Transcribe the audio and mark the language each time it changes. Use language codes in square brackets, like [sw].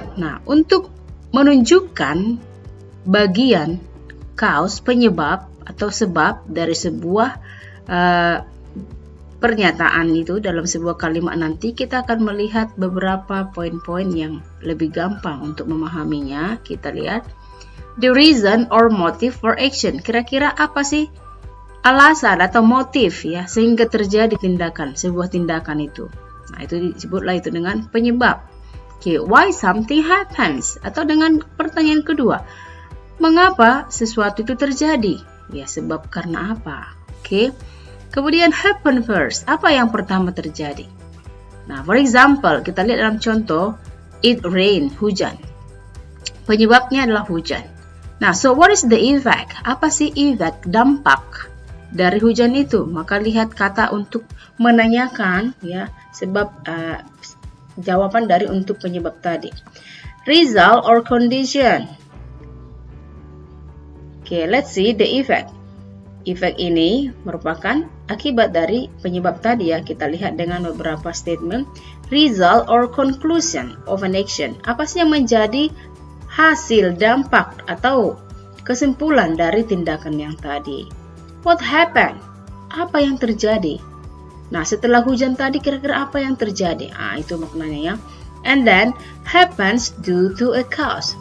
[id] Nah, untuk menunjukkan bagian cause, penyebab atau sebab dari sebuah pernyataan itu dalam sebuah kalimat nanti, kita akan melihat beberapa poin-poin yang lebih gampang untuk memahaminya. Kita lihat [en] the reason or motive for action. [id] Kira-kira apa sih alasan atau motif sehingga terjadi sebuah tindakan itu. Nah, itu disebutlah itu dengan penyebab. [en] Okay, why something happens? [id] Atau dengan pertanyaan kedua, mengapa sesuatu itu terjadi? Sebab karena apa? Okay. Kemudian [en] happen first, [id] apa yang pertama terjadi? Nah, [en] for example, [id] kita lihat dalam contoh, [en] it rain, [id] hujan. Penyebabnya adalah hujan. [en] Nah, so what is the effect? [id] Apa sih effect, dampak dari hujan itu? Maka lihat kata untuk menanyakan, sebab jawaban dari untuk penyebab tadi. [en] Result or condition. [id] Okay, [en] let's see the effect. [id] Efek ini merupakan akibat dari penyebab tadi kita lihat dengan beberapa statement. [en] Result or conclusion of an action. [id] Apa sih yang menjadi hasil, dampak, atau kesimpulan dari tindakan yang tadi? [en] What happened? [id] Apa yang terjadi? Nah, setelah hujan tadi kira-kira apa yang terjadi? Itu maknanya [en] And then happens due to a cause.